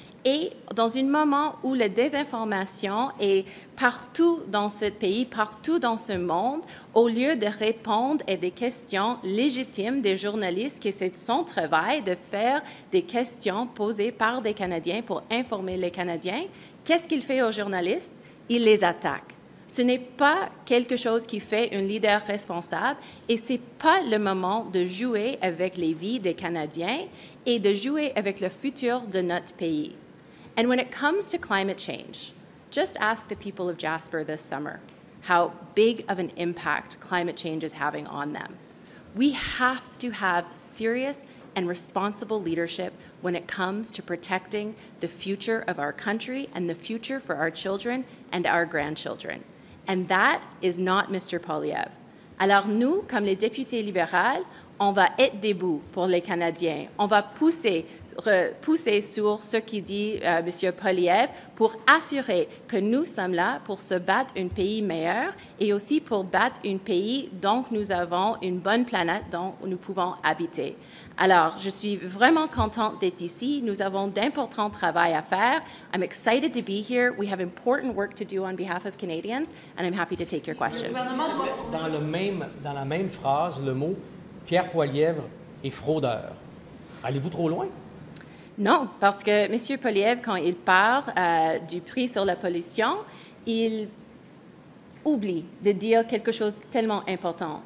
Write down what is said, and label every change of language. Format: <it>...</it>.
<fr>Et dans un moment où la désinformation est partout dans ce pays, partout dans ce monde, au lieu de répondre à des questions légitimes des journalistes, que c'est son travail de faire des questions posées par des Canadiens pour informer les Canadiens, qu'est-ce qu'il fait aux journalistes? Il les attaque. Ce n'est pas quelque chose qui fait un leader responsable et ce n'est pas le moment de jouer avec les vies des Canadiens et de jouer avec le futur de notre pays.</fr> <en>And when it comes to climate change, just ask the people of Jasper this summer how big of an impact climate change is having on them. We have to have serious and responsible leadership when it comes to protecting the future of our country and the future for our children and our grandchildren. And that is not Mr. Poilievre.</en> <fr>Alors nous, comme les députés libéraux, on va être debout pour les Canadiens. On va pousser sur ce qui dit M. Poilievre pour assurer que nous sommes là pour se battre un pays meilleur et aussi pour battre un pays dont nous avons une bonne planète dont nous pouvons habiter. Alors, je suis vraiment contente d'être ici. Nous avons d'importants travail à faire.</fr> <en>I'm excited to be here. We have important work to do on behalf of Canadians, and I'm happy to take your questions.</en> <fr>Dans la même phrase, le mot Pierre Poilievre est fraudeur. Allez-vous trop loin? Non, parce que M. Poilievre, quand il parle du prix sur la pollution, il oublie de dire quelque chose de tellement important.</fr>